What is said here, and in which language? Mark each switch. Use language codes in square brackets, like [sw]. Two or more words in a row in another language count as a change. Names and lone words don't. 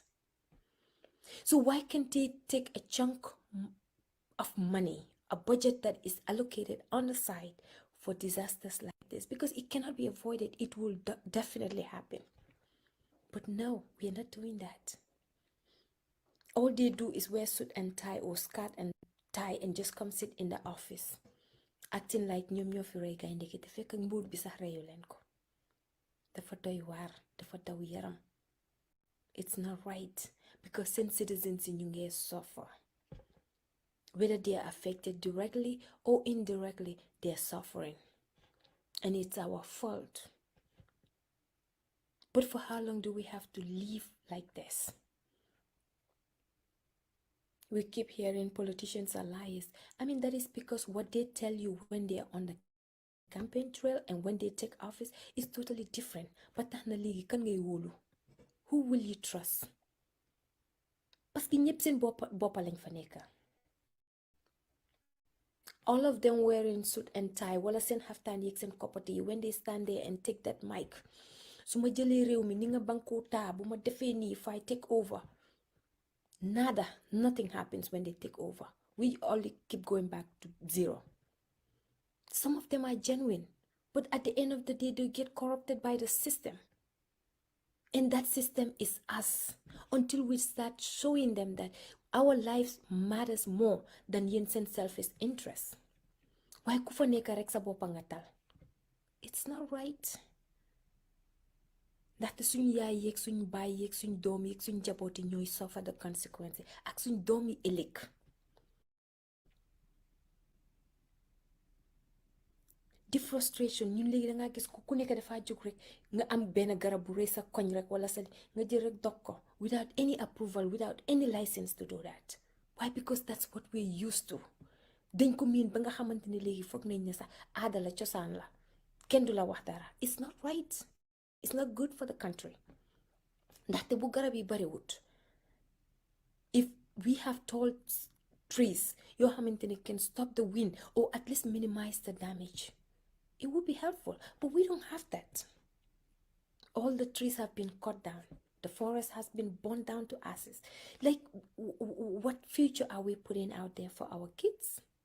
[en] So why can't they take a chunk of money, a budget that is allocated on the side for disasters like this? Because it cannot be avoided. It will definitely happen. But no, we are not doing that. All they do is wear suit and tie or skirt and tie and just come sit in the office, acting like [wo] ñoom ñoo fi rey gaynde gi te fekk nguur bi sax reyu leen ko. Dafa doy waar, dafa daw yaram. [en] It's not right, because seen citizens in ñu suffer. Whether they are affected directly or indirectly, they are suffering. And it's our fault. But for how long do we have to live like this? We keep hearing politicians are liars. I mean, that is because what they tell you when they are on the campaign trail and when they take office is totally different. But who will you trust? [fr] Parce que [wo] ñepp seen boppa lañ fa nekka. [en] All of them wearing suit and tie, [wo] wala seen haftaan yek seen koppati yi, [en] when they stand there and take that mic. [wo] Suma jëlee réew mi ni nga banko taa bu ma defee nii, [en] if I take over. Nada, nothing happens when they take over. We only keep going back to zero. Some of them are genuine, but at the end of the day, they get corrupted by the system. And that system is us. Until we start showing them that our lives matters more than Yensen selfish interest. [wo] Why kufa neka rek sa bopa nga tal? [en] It's not right. [wo] Ndaxte suñ yaay yeeg suñ baay yeeg suñ doom yeeg suñ jabooti ñooy [en] suffer the consequences [wo] ak suñ doom yi ëllëg. Di frustration ñun léegi dangaa gis ku nekk dafa jóg rek nga am benn garab bu rëy sa koñ rek wala sa nga jël rek dog ko [en] without any approval, without any license to do that. [wo] Why? [en] Because that's what we're used to. [wo] Dañ ko miin ba nga xamante ne léegi foog nañ ne sax aada la cosaan la kenn du la wax dara. [en] It's not right. It's not good for the country. [wo] Ndaxte bu garab yi bariwut, [en] if we have tall trees [wo] yoo xamante ne [en] can stop the wind or at least minimize the damage, it would be helpful. But we don't have that. All the trees have been cut down. The forest has been burned down to ashes. Like, what future are we putting out there for our kids?